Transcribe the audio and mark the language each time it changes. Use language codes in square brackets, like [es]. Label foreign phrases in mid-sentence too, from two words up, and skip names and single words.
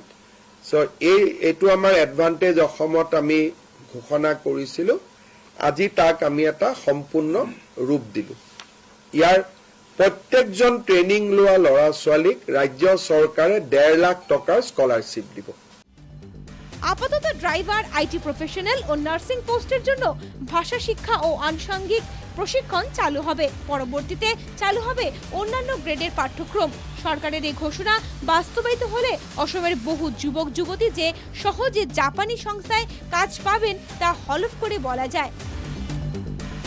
[as] চ' এইটো আমাৰ এডভান্টেজ অসমত আমি ঘোষণা কৰিছিলো। আজি তাক আমি এটা সম্পূৰ্ণ ৰূপ দিলো। ইয়াৰ প্ৰত্যেকজন ট্ৰেইনিং লোৱা ল'ৰা ছোৱালীক ৰাজ্য চৰকাৰে 1.5 লাখ টকাৰ স্কলাৰশ্বিপ দিব। [bn] আপাতত ড্রাইভার, [en] IT professional [bn] ও নার্সিং পোস্টের জন্য ভাষা শিক্ষা ও আনুষঙ্গিক প্রশিক্ষণ চালু হবে। পরবর্তীতে চালু হবে অন্যান্য গ্রেডের পাঠ্যক্রম। সরকারের এই ঘোষণা বাস্তবায়িত হলে অসমের বহু যুবক যুবতী যে সহজে জাপানি সংস্থায় কাজ পাবেন তা হলফ করে বলা যায়।